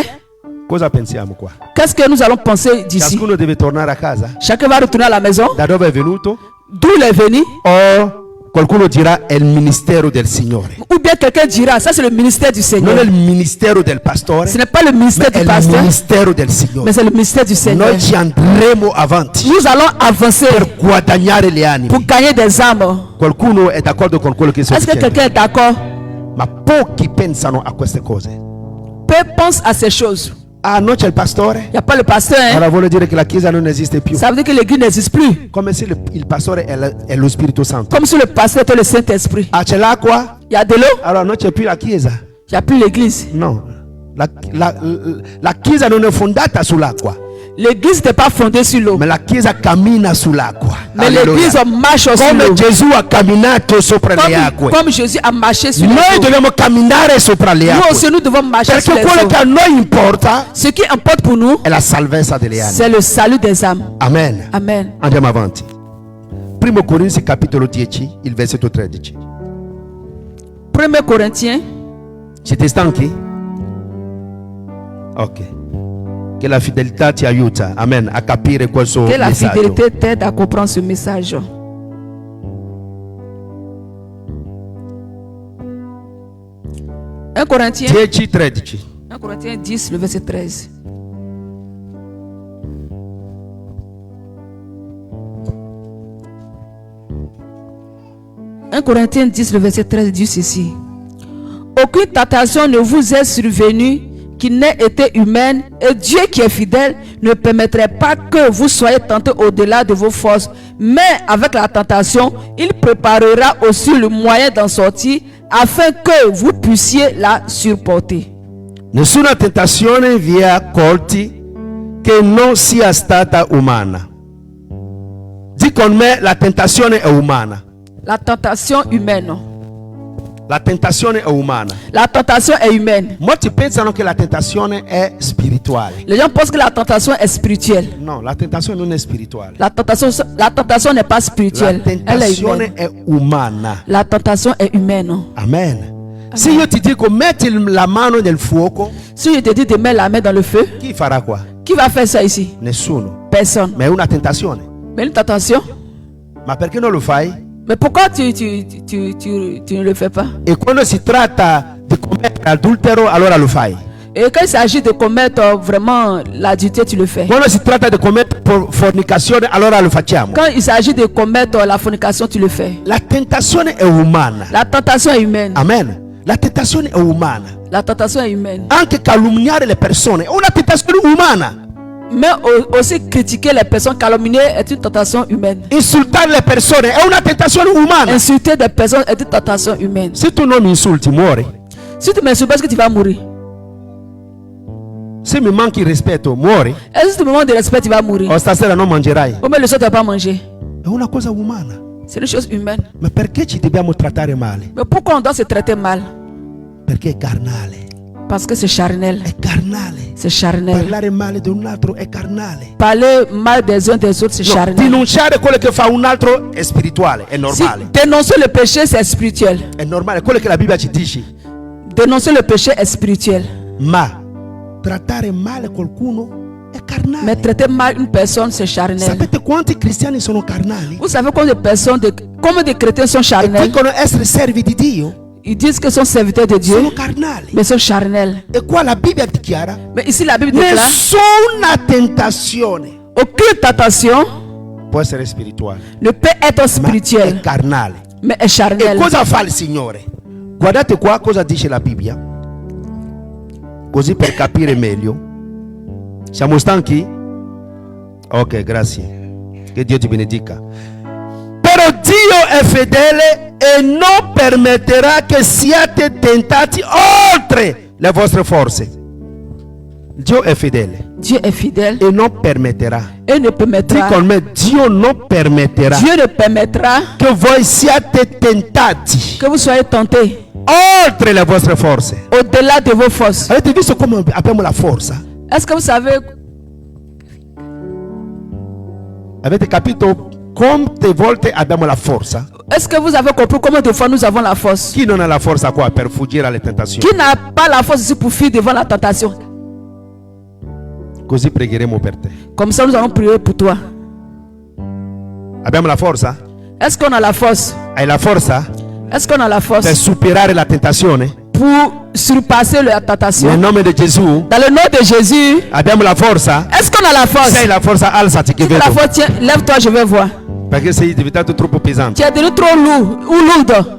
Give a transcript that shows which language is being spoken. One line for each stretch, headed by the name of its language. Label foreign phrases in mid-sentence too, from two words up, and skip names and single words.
Italian: cosa pensiamo qua?
French: qu'est-ce que nous allons penser d'ici?
Italian: Ciascuno deve tornare a casa?
French: Chacun va retourner à la maison.
Italian: Da dove è venuto?
French: D'où il est venu?
Italian: O qualcuno dirà è il ministero del Signore?
French: Ou bien quelqu'un dira, ça c'est le ministère du Seigneur.
Italian: Non è il ministero del pastore,
French: Ce n'est pas le ministère
Italian: ma è
French: du
Italian: il
French: pasteur,
Italian: ministero del Signore.
French: mais c'est le ministère du Seigneur.
Italian: Noi ci andremo avanti
French: Nous allons avancer
Italian: per guadagnare le anime.
French: pour gagner des âmes.
Italian: Qualcuno è d'accordo con quello che sto
French: Est-ce que
Italian: dicendo?
French: quelqu'un est d'accord?
Italian: Ma pochi pensano a queste cose.
French: Peu pense à ces choses.
Italian: Ah, non c'è il pastore?
French: Il n'y a pas le pasteur. Hein?
Italian: Allora vuol dire che la chiesa non esiste più.
French: Ça veut dire que l'église n'existe plus.
Italian: Come se il pastore è lo Spirito Santo.
French: Comme si le pasteur était le Saint-Esprit.
Italian: Ah, c'è l'acqua?
French: Il y a de l'eau,
Italian: Allora non c'è più la chiesa.
French: il n'y a plus l'église.
Italian: No. La chiesa non è fondata sull'acqua,
French: L'église n'est pas fondée sur l'eau.
Italian: ma la chiesa cammina sull'acqua.
French: Mais
Italian: Alleluia.
French: l'église marche sur l'eau.
Italian: Come Gesù ha camminato sopra le acque.
French: Comme Jésus a marché sur
Italian: Noi
French: l'eau.
Italian: dobbiamo camminare sopra le
French: Nous
Italian: acque.
French: aussi, nous devons marcher sur
Italian: Perché
French: les
Italian: quello
French: eaux.
Italian: che a noi importa
French: Ce qui importe pour nous,
Italian: è la salvezza delle anime.
French: c'est le salut des âmes.
Italian: Amen.
French: Amen.
Italian: Andiamo avanti. Primo Corinzi capitolo 10, il versetto 13.
French: 1 Corinthiens,
Italian: Siete stanchi? Ok. Che la fedeltà ti aiuta, amen, a capire questo
French: que la
Italian: messaggio.
French: fidélité t'aide à comprendre ce message. Un Corinthiens, 10:13. 1 Corinthiens 10, le verset 13. « 1 Corinthiens 10, le verset 13 dit ceci. Aucune tentation ne vous est survenue qui n'ait été humaine, et Dieu qui est fidèle ne permettrait pas que vous soyez tentés au-delà de vos forces. Mais avec la tentation, il préparera aussi le moyen d'en sortir afin que vous puissiez la supporter.
Italian: Nessuna tentazione vi ha colti che non sia stata umana. Di con me, la tentazione è umana.
French: La tentation humaine.
Italian: La tentazione è umana.
French: La tentation est humaine.
Italian: Molti pensano che la tentazione è spirituale.
French: Les gens pensent que la tentation est spirituelle.
Italian: No, la tentazione non è spirituale.
French: La tentation n'est pas spirituelle.
Italian: La
French: Elle est
Italian: tentazione
French: humaine.
Italian: è umana.
French: La tentation est humaine.
Italian: Amen. Se io ti dico metti la mano nel fuoco,
French: si je te dis de mettre la main dans le feu,
Italian: chi farà qua?
French: Qui va faire ça ici?
Italian: Nessuno.
French: Personne.
Italian: Ma è una tentazione.
French: Mais une tentation.
Italian: Ma perché non lo fai?
French: Mais pourquoi tu ne le fais pas?
Italian: E quando si tratta di commettere adultero, allora lo fai.
French: Et quand il s'agit de commettre vraiment l'adultère, tu le fais.
Italian: Quando si tratta di commettere fornicazione, allora lo facciamo.
French: Quand il s'agit de commettre la fornication, tu le fais.
Italian: La tentazione è umana.
French: La tentation est humaine.
Italian: Amen. La tentazione è umana.
French: La tentation est humaine.
Italian: Anche calunniare le persone è una tentazione umana.
French: Mais aussi critiquer les personnes, calomnier est une tentation humaine.
Italian: Insultare le persone è una tentazione umana.
French: Insulter des personnes est une tentation humaine.
Italian: Se tu non mi insulti, muori.
French: Si tu m'insultes, est-ce que tu vas mourir?
Italian: Se mi manchi rispetto, muori.
French: Est-ce que si tu me manques de respect, tu vas mourir?
Italian: O stasera non mangerai.
French: Ou mais le soir, tu ne vas pas manger.
Italian: È una cosa umana.
French: C'est une chose humaine.
Italian: Ma perché ci dobbiamo trattare male?
French: Mais pourquoi on doit se traiter mal?
Italian: Perché è carnale.
French: Parce que c'est charnel.
Italian: È carnale.
French: C'est charnel.
Italian: Parlare male di un altro è carnale.
French: Parler mal des uns des autres, c'est charnel.
Italian: Denunciare quello che fa un altro è spirituale, è normale.
French: Si dénoncer le péché, c'est spirituel.
Italian: È normale, quello che la Bibbia ci dice.
French: Dénoncer le péché est spirituel.
Italian: Ma trattare male qualcuno è carnale.
French: Mais traiter mal une personne, c'est charnel.
Italian: Sapete quanti cristiani sono carnali?
French: Vous savez combien de personnes, combien de chrétiens sont charnels?
Italian: E dicono essere servi di Dio.
French: Ils disent que sont serviteurs de Dieu,
Italian: sono carnali.
French: mais sont charnels.
Italian: E qua la Bibbia dichiara,
French: mais ici la Bible déclare,
Italian: nessuna tentazione,
French: aucune tentation
Italian: può essere spirituale,
French: ne peut être spirituelle,
Italian: ma è carnale.
French: Mais è charnel.
Italian: E cosa fa il Signore? Guardate qua cosa dice la Bibbia, così per capire meglio. Siamo stanchi? Ok, grazie. Che Dio ti benedica. Però Dio è fedele e non permetterà che siate tentati oltre le vostre forze. Dio è fedele.
French: Dieu est fidèle.
Italian: E non permetterà.
French: Et ne permettra.
Italian: Dis con me, Dio non permetterà.
French: Dieu ne permettra
Italian: che voi siate tentati.
French: Que vous soyez tentés.
Italian: Oltre le vostre forze.
French: Au-delà de vos forces.
Italian: Avete visto come abbiamo la forza?
French: Est-ce que vous savez?
Italian: Avete capito quante volte abbiamo la forza?
French: Est-ce que vous avez compris combien de fois nous avons la force?
Italian: Chi non ha la forza qua per fuggire alle tentazioni?
French: Qui n'a pas la force ici pour fuir devant la tentation?
Italian: Così pregheremo per te.
French: Comme ça nous allons prier pour toi.
Italian: Abbiamo la forza?
French: Est-ce qu'on a la force?
Italian: Hai la forza?
French: Est-ce qu'on a la force?
Italian: Per superare la tentazione?
French: Pour surpasser la tentation.
Italian: Nel nome di Gesù.
French: Dans le nom de Jésus.
Italian: Abbiamo la forza?
French: Est-ce qu'on a la force?
Italian: Se hai la forza, alzati che vedo.
French: Si tu as la force, tiens, lève-toi, je vais voir.
Italian: Perché sei diventato troppo pesante.
French: Tu es devenu trop lourd ou lourde.